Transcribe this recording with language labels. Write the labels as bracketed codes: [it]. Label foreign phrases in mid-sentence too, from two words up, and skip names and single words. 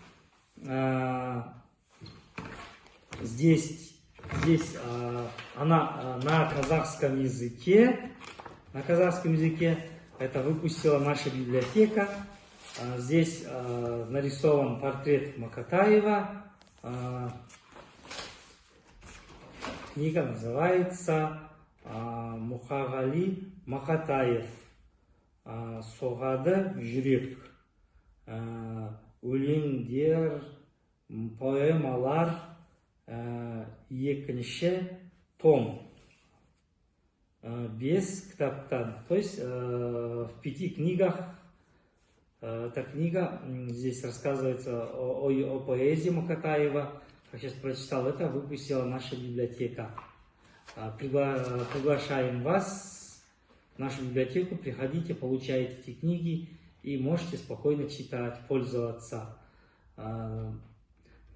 [ru] Здесь она на казахском языке. Это выпустила наша библиотека. Здесь нарисован портрет Макатаева. Книга называется Мухагали Макатаев. [kk] Соғады жүрек. Өлеңдер, поэмалар, екінші том. 5 кітаптан. [ru] То есть в 5 книгах. Эта книга, здесь рассказывается о поэзии Макатаева. Как сейчас прочитал, это выпустила наша библиотека. Приглашаем вас в нашу библиотеку, приходите, получайте эти книги и можете спокойно читать, пользоваться.